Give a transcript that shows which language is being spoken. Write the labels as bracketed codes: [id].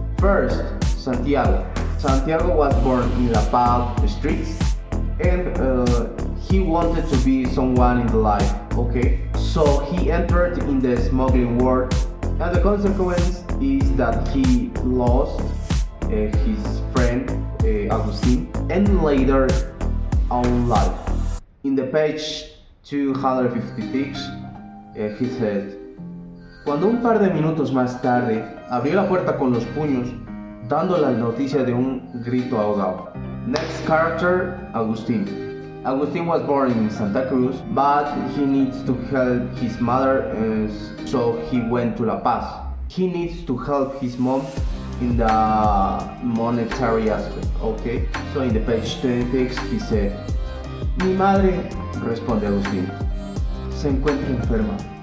[en] First, Santiago. Santiago was born in La Paz streets, and he wanted to be someone in the life, okay? So he entered in the smuggling world, and the consequence is that he lost his friend Agustin, and later own life. In the page 256, he said, [es] cuando un par de minutos más tarde abrió la puerta con los puños, dando la noticia de un grito ahogado. [en] Next character, Agustin. Agustin was born in Santa Cruz, but he needs to help his mother, so he went to La Paz. He needs to help his mom in the monetary aspect, okay? So in the page 26 he said, [es] mi madre, responde Agustin, se encuentra enferma.